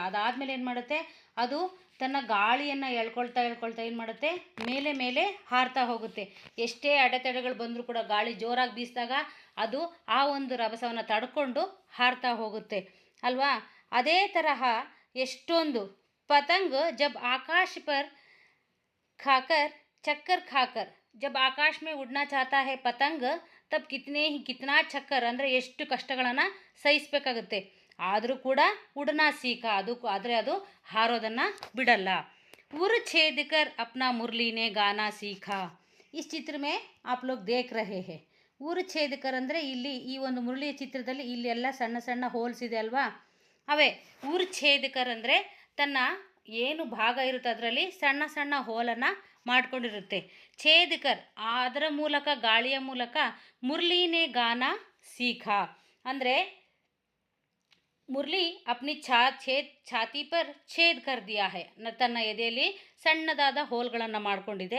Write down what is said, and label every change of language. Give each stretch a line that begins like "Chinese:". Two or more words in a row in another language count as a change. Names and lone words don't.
Kannada: ಅದಾದಮೇಲೆ ಏನು ಮಾಡುತ್ತೆ, ಅದು ತನ್ನ ಗಾಳಿಯನ್ನು ಎಳ್ಕೊಳ್ತಾ ಏನು ಮಾಡುತ್ತೆ, ಮೇಲೆ ಹಾರ್ತಾ ಹೋಗುತ್ತೆ. ಎಷ್ಟೇ ಅಡೆತಡೆಗಳು ಬಂದರೂ ಕೂಡ ಗಾಳಿ ಜೋರಾಗಿ ಬೀಸಿದಾಗ ಅದು ಆ ಒಂದು ರಭಸವನ್ನು ತಡ್ಕೊಂಡು ಹಾರ್ತಾ ಹೋಗುತ್ತೆ ಅಲ್ವಾ. ಅದೇ ತರಹ ಎಷ್ಟೊಂದು
Hindi: पतंग जब आकाश पर खाकर चक्कर खाकर, जब आकाश में उड़ना चाहता है पतंग, तब कितना चक्कर
Kannada: ಅಂದರೆ ಎಷ್ಟು ಕಷ್ಟಗಳನ್ನು ಸಹಿಸಬೇಕಾಗುತ್ತೆ. ಆದರೂ ಕೂಡ
Hindi: उड़ना सीखा,
Kannada: ಆದರೆ ಅದು ಹಾರೋದನ್ನು ಬಿಡಲ್ಲ.
Hindi: उर छेद कर अपना मुरली ने गाना सीखा. इस चित्र में आप लोग देख रहे हैं. उर छेद कर
Kannada: ಅಂದರೆ ಇಲ್ಲಿ ಈ ಒಂದು ಮುರಳಿಯ ಚಿತ್ರದಲ್ಲಿ ಇಲ್ಲಿ ಎಲ್ಲ ಸಣ್ಣ ಸಣ್ಣ ಹೋಲ್ಸ್ ಇದೆ ಅಲ್ವಾ, ಅವೇ
Hindi: उर छेद कर
Kannada: ಅಂದರೆ ತನ್ನ ಏನು ಭಾಗ ಇರುತ್ತೆ ಅದರಲ್ಲಿ ಸಣ್ಣ ಸಣ್ಣ ಹೋಲನ್ನು ಮಾಡಿಕೊಂಡಿರುತ್ತೆ. ಛೇದ್ಕರ್ ಅದರ ಮೂಲಕ, ಗಾಳಿಯ ಮೂಲಕ,
Hindi: मुरलीने गाना सीखा
Kannada: ಅಂದರೆ
Hindi: मुरली अपनी छाती पर छेद कर दिया है,
Kannada: ತನ್ನ ಎದೆಯಲ್ಲಿ ಸಣ್ಣದಾದ ಹೋಲ್ಗಳನ್ನು ಮಾಡಿಕೊಂಡಿದೆ.